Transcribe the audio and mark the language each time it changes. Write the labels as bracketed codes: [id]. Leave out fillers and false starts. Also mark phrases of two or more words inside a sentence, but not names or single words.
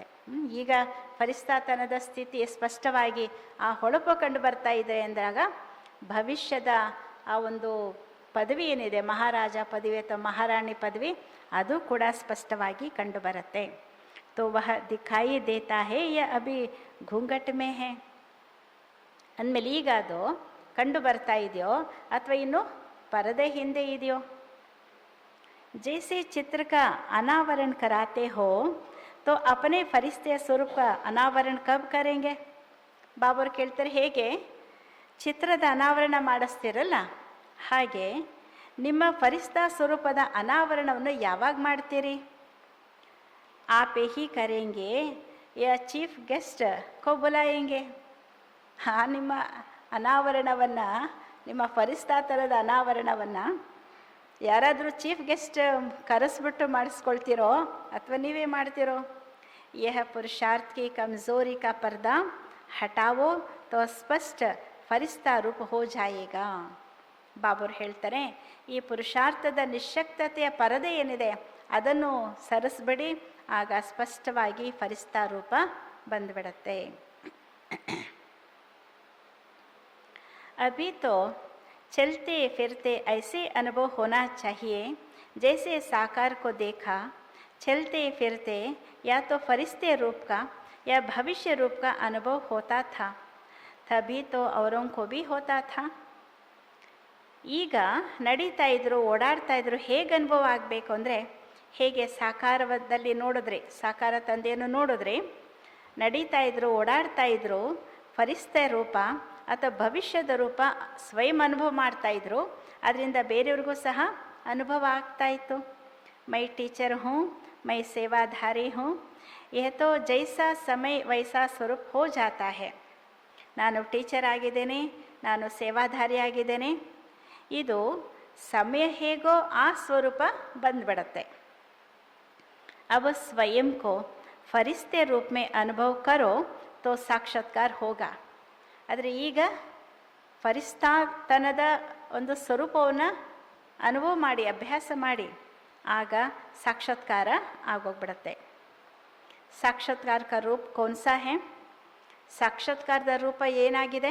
[kn] ಈಗ ಫರಿಸ್ತಾತನದ ಸ್ಥಿತಿ ಸ್ಪಷ್ಟವಾಗಿ ಆ ಹೊಳಪು ಕಂಡು ಬರ್ತಾ ಇದೆ ಅಂದಾಗ ಭವಿಷ್ಯದ ಆ ಒಂದು ಪದವಿ ಏನಿದೆ, ಮಹಾರಾಜ ಪದವಿ ಅಥವಾ ಮಹಾರಾಣಿ ಪದವಿ, ಅದು ಕೂಡ ಸ್ಪಷ್ಟವಾಗಿ ಕಂಡುಬರುತ್ತೆ. [hi] तो वह दिखाई देता है या अभी घूंघट में है [kn] ಅಂದಮೇಲೆ ಈಗ ಅದು ಕಂಡು ಬರ್ತಾ ಇದೆಯೋ ಅಥವಾ ಇನ್ನು ಪರದೆ ಹಿಂದೆ ಇದೆಯೋ? [hi] जैसे चित्र का अनावरण कराते हो तो अपने फरिश्ते स्वरूप का अनावरण कब करेंगे? [kn] ಬಾಬರು ಕೇಳ್ತಾರೆ, ಹೇಗೆ ಚಿತ್ರದ ಅನಾವರಣ ಮಾಡಿಸ್ತಿರಲ್ಲ ಹಾಗೆ ನಿಮ್ಮ ಫರಿಸ್ತಾ ಸ್ವರೂಪದ ಅನಾವರಣವನ್ನು ಯಾವಾಗ ಮಾಡ್ತೀರಿ? [hi] आप ही करेंगे या चीफ गेस्ट को बुलाएंगे? [kn] ಆ ನಿಮ್ಮ ಅನಾವರಣವನ್ನು, ನಿಮ್ಮ ಫರಿಸ್ತಾ ಥರದ ಅನಾವರಣವನ್ನು ಯಾರಾದರೂ [en] chief guest [kn] ಕರೆಸ್ಬಿಟ್ಟು ಮಾಡಿಸ್ಕೊಳ್ತೀರೋ ಅಥವಾ ನೀವೇ ಮಾಡ್ತೀರೋ? [hi] यह पुरुषार्थ की कमजोरी का पर्दा हटाओ तो स्पष्ट फरिश्ता रूप हो जाएगा. [kn] ಬಾಬರು ಹೇಳ್ತಾರೆ, ಈ ಪುರುಷಾರ್ಥದ ನಿಶ್ಶಕ್ತತೆಯ ಪರದೆ ಏನಿದೆ ಅದನ್ನು ಸರಿಸ್ಬಿಡಿ, ಆಗ ಸ್ಪಷ್ಟವಾಗಿ ಫರಿಸ್ತಾ ರೂಪ ಬಂದ್ಬಿಡತ್ತೆ. [hi] अभी तो चलते फिरते ऐसे अनुभव होना चाहिए जैसे साकार को देखा चलते फिरते या तो फरिश्ते रूप का या भविष्य रूप का अनुभव होता था, तभी तो औरों को भी होता था. [kn] ಈಗ ನಡೀತಾ ಇದ್ರು, ಓಡಾಡ್ತಾ ಇದ್ರು, ಹೇಗೆ ಅನುಭವ ಆಗಬೇಕು ಅಂದರೆ, ಹೇಗೆ ಸಾಕಾರದಲ್ಲಿ ನೋಡಿದ್ರಿ, ಸಾಕಾರ ತಂದೆಯನ್ನು ನೋಡಿದ್ರಿ, ನಡೀತಾ ಇದ್ರು, ಓಡಾಡ್ತಾ ಇದ್ರು, ಫರಿಸ್ತೆ ರೂಪ ಅಥವಾ ಭವಿಷ್ಯದ ರೂಪ ಸ್ವಯಂ ಅನುಭವ ಮಾಡ್ತಾಯಿದ್ರು. ಅದರಿಂದ ಬೇರೆಯವ್ರಿಗೂ ಸಹ ಅನುಭವ ಆಗ್ತಾಯಿತ್ತು. [hi] मैं टीचर हूँ, मैं सेवाधारी हूँ, यह तो जैसा समय वैसा स्वरूप हो जाता है. [kn] ನಾನು ಟೀಚರ್ ಆಗಿದ್ದೇನೆ, ನಾನು ಸೇವಾಧಾರಿ ಆಗಿದ್ದೇನೆ, ಇದು ಸಮಯ ಹೇಗೋ ಆ ಸ್ವರೂಪ ಬಂದ್ಬಿಡತ್ತೆ. [hi] अब स्वयं को फरिश्ते रूप में अनुभव करो तो साक्षात्कार होगा. [kn] ಆದರೆ ಈಗ ಫರಿಸ್ತಾತನದ ಒಂದು ಸ್ವರೂಪವನ್ನು ಅನುಭವ ಮಾಡಿ, ಅಭ್ಯಾಸ ಮಾಡಿ, ಆಗ ಸಾಕ್ಷಾತ್ಕಾರ ಆಗೋಗ್ಬಿಡತ್ತೆ. [hi] साक्षात्कार का रूप कौनसा है? [kn] ಸಾಕ್ಷಾತ್ಕಾರದ ರೂಪ ಏನಾಗಿದೆ?